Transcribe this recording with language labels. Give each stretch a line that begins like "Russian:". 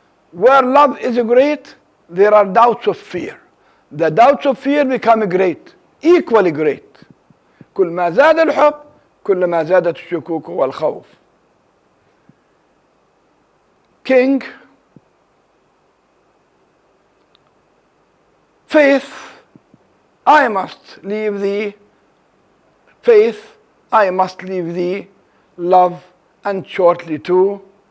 English: Where love is great, there are doubts of fear. The doubts of fear become great, equally great.
Arabic: كل ما زاد الحب كل ما زادت الشكوك والخوف.
English: King, faith, I must leave thee. Faith, I must leave thee. Love, and shortly too.